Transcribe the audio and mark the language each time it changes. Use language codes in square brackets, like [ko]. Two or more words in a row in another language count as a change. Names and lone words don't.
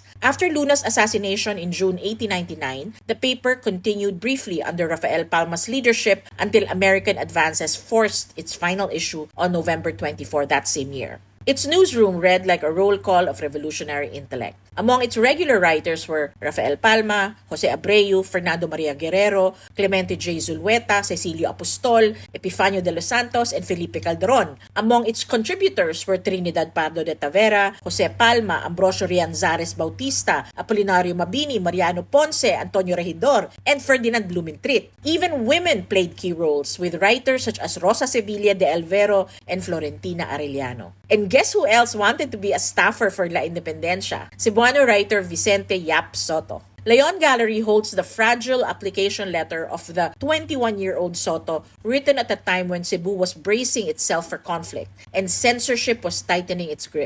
[en] After Luna's assassination in June 1899, the paper continued briefly under Rafael Palma's leadership until American advances forced its final issue on November 24 that same year. Its newsroom read like a roll call of revolutionary intellect. Among its regular writers were Rafael Palma, Jose Abreu, Fernando Maria Guerrero, Clemente J. Zulueta, Cecilio Apostol, Epifanio de los Santos, and Felipe Calderon. Among its contributors were Trinidad Pardo de Tavera, Jose Palma, Ambrosio Rianzares Bautista, Apolinario Mabini, Mariano Ponce, Antonio Regidor, and Ferdinand Blumentritt. Even women played key roles, with writers such as Rosa Sevilla de Alvero and Florentina Arellano. And guess who else wanted to be a staffer for La Independencia? Cebuano writer Vicente Sotto. León Gallery holds the fragile application letter of the 21-year-old Sotto, written at a time when Cebu was bracing itself for conflict and censorship was tightening its grip.